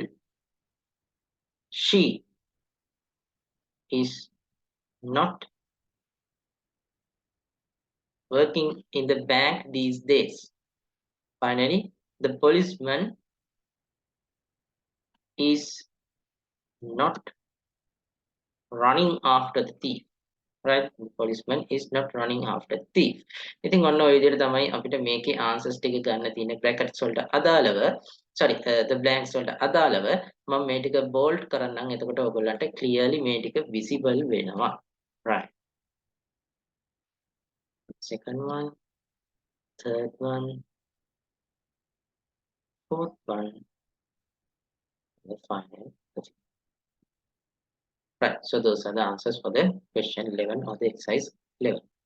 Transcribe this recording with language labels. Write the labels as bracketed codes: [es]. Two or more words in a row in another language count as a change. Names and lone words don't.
[en] She is not working in the bank these days. Finally, the policeman is not running after the thief, right? The policeman is not running after the thief. [si] ඉතින් ඔන්න ඔය විදිහට තමයි අපිට මේකේ answers ටික ගන්න තියෙන brackets වලට අදාළව, [en] sorry, the blanks [si] වලට අදාළව මම මේ ටික bold කරන්නම්. එතකොට ඔයගොල්ලන්ට clearly මේ ටික visible වෙනවා, right? [en] Second one, third one, fourth one, the final. Right, so those are the answers for the question 11 or the exercise 11.